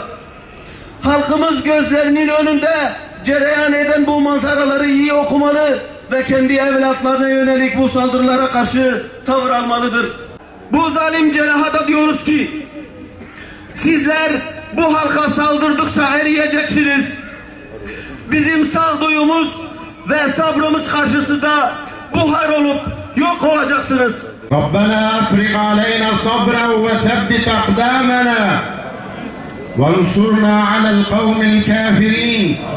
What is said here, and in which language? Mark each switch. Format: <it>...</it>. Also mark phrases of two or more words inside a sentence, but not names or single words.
<tr>Halkımız gözlerinin önünde cereyan eden bu manzaraları iyi okumalı ve kendi evlatlarına yönelik bu saldırılara karşı tavır almalıdır. Bu zalim cerrahada diyoruz ki, sizler bu halka saldırdıkça eriyeceksiniz. Bizim sağduyumuz ve sabrımız karşısında buhar olup yok olacaksınız.</tr> <ar>ربنا أفرغ علينا صبرا وثبت أقدامنا وانصرنا على القوم الكافرين</ar>